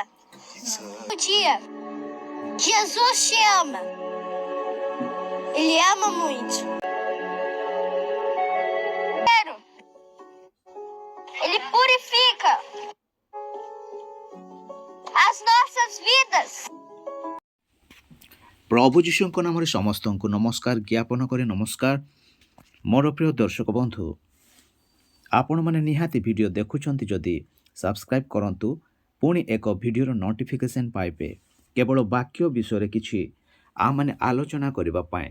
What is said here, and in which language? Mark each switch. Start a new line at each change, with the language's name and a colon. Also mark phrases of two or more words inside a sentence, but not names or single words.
Portuguese: O dia, Jesus te ama. Ele ama muito. Ele purifica as nossas vidas.
Odia: प्रभु जीशुଙ୍କ ନାମରେ ସମସ୍ତଙ୍କୁ ନମସ୍କାର ଜ୍ଞାପନ କରି ନମସ୍କାର। ମୋର ପ୍ରିୟ ଦର୍ଶକ ବନ୍ଧୁ, ଆପଣମାନେ ନିହାତି ଭିଡ଼ିଓ ଦେଖୁଛନ୍ତି ଯଦି ସବସ୍କ୍ରାଇବ୍ କରନ୍ତୁ, ପୁଣି ଏକ ଭିଡ଼ିଓର ନୋଟିଫିକେସନ୍ ପାଇବେ କେବଳ ବାକ୍ୟ ବିଷୟରେ କିଛି ଆମମାନେ ଆଲୋଚନା କରିବା ପାଇଁ।